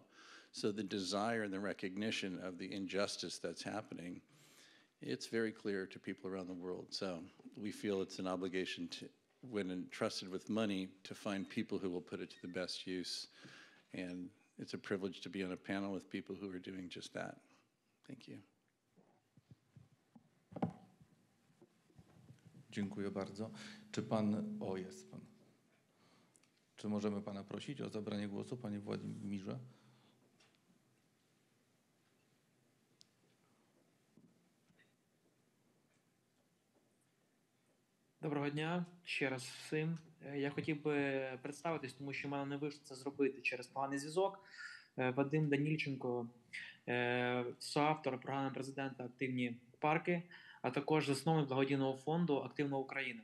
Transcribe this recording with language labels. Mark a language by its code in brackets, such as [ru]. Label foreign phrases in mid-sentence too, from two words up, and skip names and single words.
[en] So the desire and the recognition of the injustice that's happening, it's very clear to people around the world. So we feel it's an obligation to, when entrusted with money, to find people who will put it to the best use. And it's a privilege to be on a panel with people who are doing just that. Thank you. [pl] Dziękuję bardzo. Czy pan... O, jest pan. Czy możemy pana prosić o zabranie głosu, panie Władimirze? [uk] Доброго дня ще раз всім. Я хотів би представитись, тому що в мене не вийшло це зробити через поганий зв'язок. Vadym Danylchenko, соавтор програми президента «Активні парки», а також засновник благодійного фонду «Активна Україна».